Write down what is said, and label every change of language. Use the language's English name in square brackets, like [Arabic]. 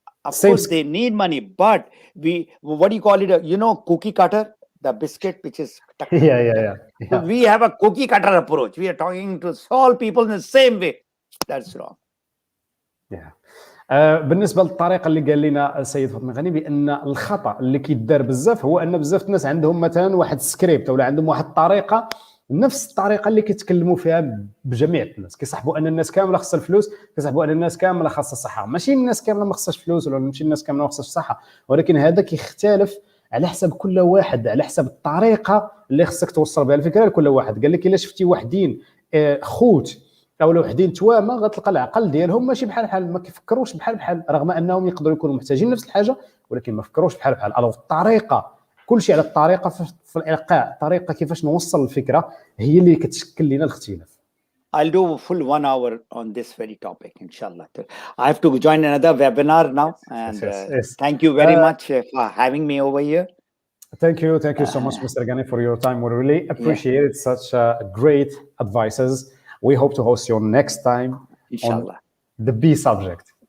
[English] Of course, they need money, but what do you call it? You know, cookie cutter, the biscuit, which is yeah. So we have a cookie cutter approach. We are talking to all people in the same way. That's wrong. [Arabic] بالنسبه للطريقه اللي قال لنا السيد فاطمي غني بان الخطا اللي كيدار بزاف هو ان بزاف الناس عندهم مثلا واحد السكريبت ولا عندهم واحد الطريقه، نفس الطريقه اللي كيتكلموا فيها بجميع الناس، كيصاحبوا ان الناس كامله خاصها الفلوس، كيصاحبوا ان الناس كامله خاصها الصحه. ماشي الناس كامله ما خاصهاش فلوس ولا ماشي الناس كامله ما خاصهاش الصحه، ولكن هذا كيختلف على حسب كل واحد، على حسب الطريقه اللي خصك توصل بها الفكره لكل واحد. قال لك الا شفتي وحدين خوت او وحدين توامه غتلقى العقل ديالهم ماشي بحال ما كيفكروش بحال رغم انهم يقدروا يكونوا محتاجين نفس الحاجه ولكن ما فكروش بحال. الوغ الطريقه، كل شيء على الطريقه في الالقاء، الطريقه كيفاش نوصل الفكره هي اللي كتشكل لنا الاختلاف. [English] I'll do full 1 hour on this very topic, inshallah. I have to join another webinar now, and yes. Thank you very much for having me over here. Thank you so much, Mr. Ghani, for your time. We really appreciate it. Such great advices. We hope to host you next time, inshallah, on the B subject.